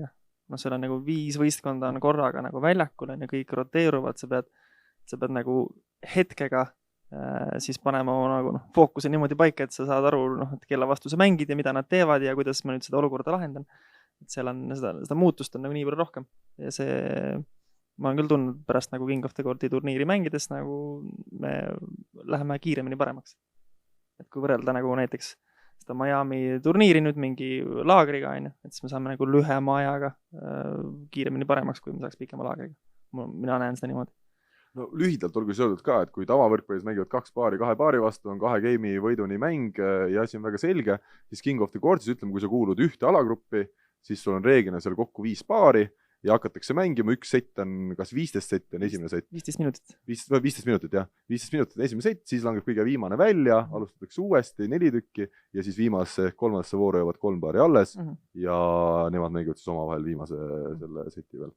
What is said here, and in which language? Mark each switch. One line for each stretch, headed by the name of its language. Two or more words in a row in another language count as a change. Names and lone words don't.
Estonian: Seal on nagu 5 võistkonda on korraga nagu väljakul ja kõik roteeruvad, sa pead nagu hetkega siis panema nagu fookuse niimoodi paika, et sa saad aru, et kelle vastu sa mängid ja mida nad teevad ja kuidas ma nüüd seda olukorda lahendan. Et seal on seda muutust on nagu nii palju rohkem ja ma olen küll tundnud pärast nagu King of the Courti turniiri mängides nagu me läheme kiiremini paremaks. Et kui võrrelda nagu näiteks seda Miami turniiri nüüd mingi laagriga, et siis me saame nagu lühema ajaga kiiremini paremaks, kui me saaks pikema laagriga. Mina näen seda niimoodi. No lühidalt olgu öeldud ka, et kui tavavõrkpallis mängivad 2 paari 2 paari vastu, on 2 game'i võiduni mäng ja asi on väga selge, siis King of the Courtis ütleme, kui sa kuulud ühte alagruppi, siis sul on reeglina seal kokku 5 paari ja hakatakse mängima, üks sett on kas 15 sett on esimene sett. 15 minutit. 15 minutit, jah. 15 minutit on esimene sett, siis langeb kõige viimane välja, alustatakse uuesti 4 tükki ja siis viimase 3. vooru jõuavad 3 paari alles ja nemad mängivad siis omavahel viimase selle seti veel.